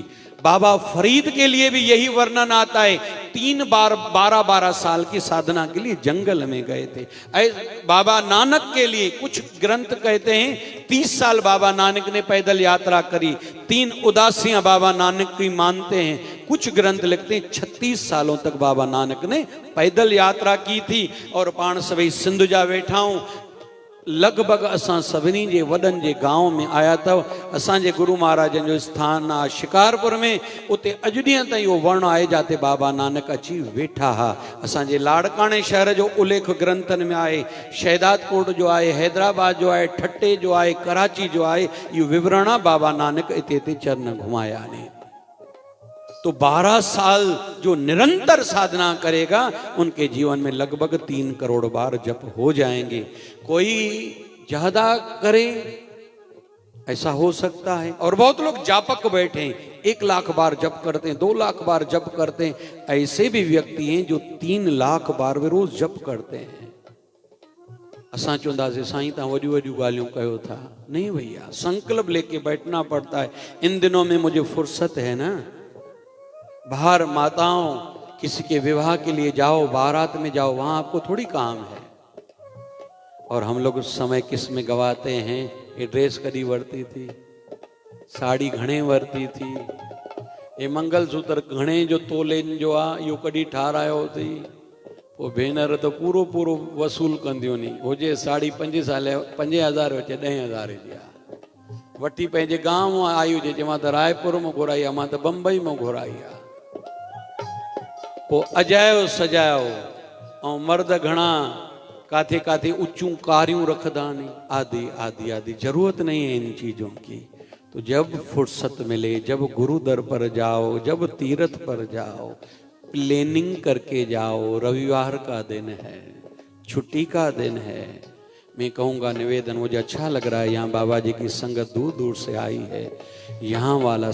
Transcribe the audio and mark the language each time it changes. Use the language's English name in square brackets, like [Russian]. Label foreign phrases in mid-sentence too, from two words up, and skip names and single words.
[Hindi] बाबा फरीद के लिए भी यही वर्णन आता है, 3 बार 12 साल की साधना के लिए जंगल में गए थे। बाबा नानक के लिए कुछ ग्रंथ कहते हैं 30 साल बाबा नानक ने पैदल यात्रा करी। 3 उदासियां बाबा नानक की मानते हैं। कुछ ग्रंथ लिखते हैं 36 सालों तक बाबा नानक ने पैदल यात्रा की थी। [Sindhi] और पाण सभई सिंध जा वेठा हूं, लगभग असां सभिनी जे वॾनि जे गांव में आया अथव। असांजे गुरु महाराजनि जो स्थान आहे शिकारपुर में, उते अॼु ॾींहं ताईं उहो वण आहे जिते बाबा नानक अची वेठा हा। असांजे लाड़काणे शहर जो उल्लेख ग्रंथनि में आहे, शहदादकोट जो आहे, हैदराबाद जो आहे, ठट्टे जो आहे, कराची जो आहे। इहो विवरण आहे बाबा नानक हिते हिते चरण घुमाया आहिनि। [Hindi] तो 12 साल जो निरंतर साधना करेगा उनके जीवन में लगभग 3 करोड़ बार जप हो जाएंगे। कोई ज्यादा करे ऐसा हो सकता है। और बहुत लोग जापक बैठे हैं, 1 लाख बार जप करते हैं, 2 लाख बार जप करते हैं। ऐसे भी व्यक्ति हैं जो 3 लाख बार वे रोज जप करते हैं। [Sindhi] असां चवंदासीं साईं तव्हां वॾियूं वॾियूं ॻाल्हियूं कयो था। [Hindi] नहीं भैया, संकल्प लेके बैठना पड़ता है। इन दिनों में मुझे फुर्सत है ना, बाहर माताओं किसी के विवाह के लिए जाओ, बारात में जाओ, वहां आपको थोड़ी काम है। और हम लोग समय किस में गवाते हैं? [Sindhi] ये ड्रेस कदी वरती थी, साड़ी घणे वरती थी, ये मंगलसूत्र घणे जो तोले जो आहे इहो कॾहिं ठारायो थी। पोइ भेनर तो पूरो पूरो वसूल कंदियूं नी, हुजे साड़ी 5,000 अचे 10,000 जी आहे। वठी पंहिंजे गांव मां आई हुजे, चवां त रायपुर में घुराई आहे, मां त बम्बई में घुराई आहे। पोइ अजायो सजायो ऐं मर्द घणा काथे काथे ऊंचूं कारियूं रखदा नहीं। [Hindi] आदि आदि आदि जरूरत नहीं है इन चीजों की। तो जब फुर्सत मिले, जब गुरु दर पर जाओ, जब तीर्थ पर जाओ, प्लेनिंग करके जाओ। रविवार का दिन है, छुट्टी का दिन है। मैं कहूँगा निवेदन, मुझे अच्छा लग रहा है यहाँ बाबा जी की संगत दूर दूर से आई है।